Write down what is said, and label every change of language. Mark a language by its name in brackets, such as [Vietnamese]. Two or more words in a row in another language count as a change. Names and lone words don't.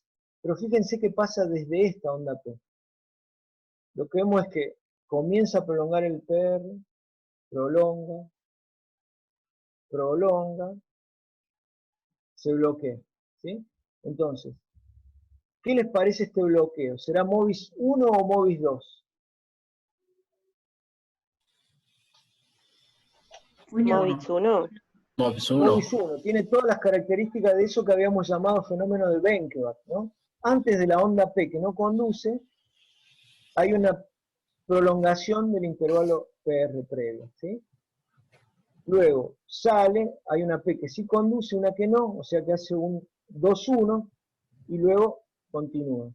[Spanish] Pero fíjense qué pasa desde esta onda P. Lo que vemos es que comienza a prolongar el PR, prolonga, se bloquea, ¿sí? Entonces, ¿qué les parece este bloqueo? ¿Será MOVIS 1 o MOVIS 2? MOVIS 1. MOVIS 1. MOVIS 1 tiene todas las características de eso que habíamos llamado fenómeno de Benkeberg, ¿no? Antes de la onda P que no conduce, hay una prolongación del intervalo PR previo, ¿sí? Luego sale, hay una P que sí conduce, una que no, o sea que hace un 2-1 y luego continúa, ¿sí?